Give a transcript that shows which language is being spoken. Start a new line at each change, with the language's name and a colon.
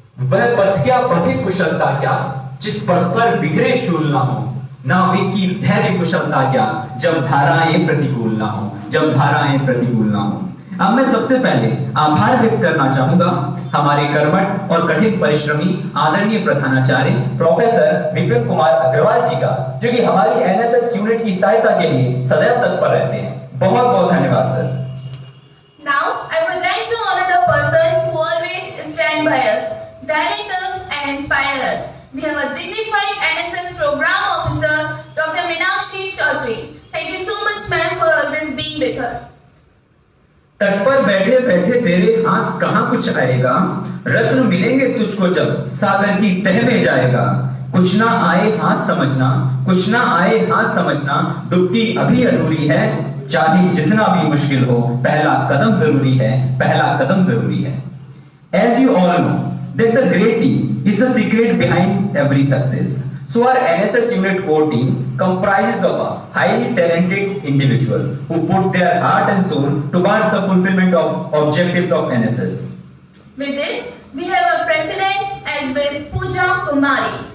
Hindi: वह पथ क्या पथिक कुशलता क्या जिस पथ पर बिखरे शूल ना हो, नाविक की धैर्य कुशलता क्या जब धाराएं प्रतिकूल ना हो, जब धाराएं प्रतिकूल ना हो। अब मैं सबसे पहले आभार व्यक्त करना चाहूंगा हमारे कर्मठ और कठिन परिश्रमी आदरणीय प्रधानाचार्य प्रोफेसर विपिन कुमार अग्रवाल जी का, जो कि हमारी एनएसएस यूनिट की सहायता के लिए सदैव तत्पर रहते हैं। बहुत बहुत धन्यवाद sir.
English: Now, I would like to honor the person who always stand by us, direct us and inspire us. We have a dignified NSS program officer, Dr. Meenakshi Chaudhary. Thank you so much, ma'am, for always being with us.
Hindi: तट पर बैठे बैठे तेरे हाथ कहाँ कुछ आएगा, रत्न मिलेंगे तुझको जब सागर की तह में जाएगा। कुछ ना आए हाथ समझना, कुछ ना आए हाथ समझना, डुबकी अभी अधूरी है। चाहे जितना भी मुश्किल हो, पहला कदम जरूरी है, पहला कदम जरूरी है।
English: As you all know that the great team is the secret behind every success. So our NSS unit core team comprises of a highly talented individual who put their heart and soul towards the fulfillment of objectives of NSS. With this, we have a president as Ms. Pooja Kumari.